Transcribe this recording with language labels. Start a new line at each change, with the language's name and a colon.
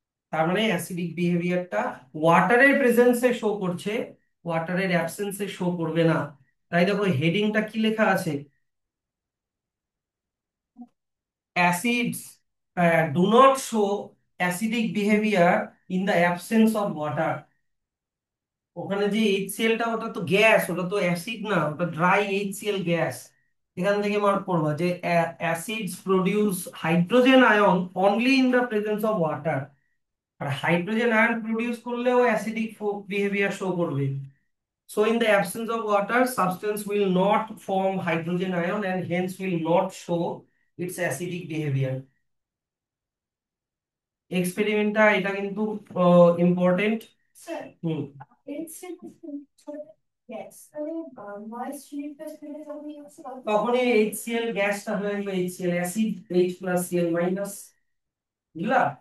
Bangla: তার মানে acidic বিহেভিয়ারটা ওয়াটারের প্রেজেন্সে show করছে, ওয়াটারের অ্যাবসেন্সে শো করবে না। তাই দেখো হেডিংটা কি লেখা আছে?
English: Acids do not show acidic behavior in the absence of water.
Bangla: ওখানে যে HCl টা, ওটা তো গ্যাস, ওটা তো অ্যাসিড না, ওটা ড্রাই HCl গ্যাস। এখান থেকে মার্ক করবা যে
English: Acids produce hydrogen ion only in the presence of water.
Bangla: আর hydrogen ion produce করলেও অ্যাসিডিক বিহেভিয়ার শো করবে।
English: So in the absence of water, substance will not form hydrogen ion and hence will not show its acidic behavior.
Bangla: এক্সপেরিমেন্টটা এটা কিন্তু important. Sir হুম। NCL gas তাহলে noise replace করে যখন use করা তখনই HCl গ্যাসটা হয়ে গেল HCl অ্যাসিড, H+Cl-। বুঝলা?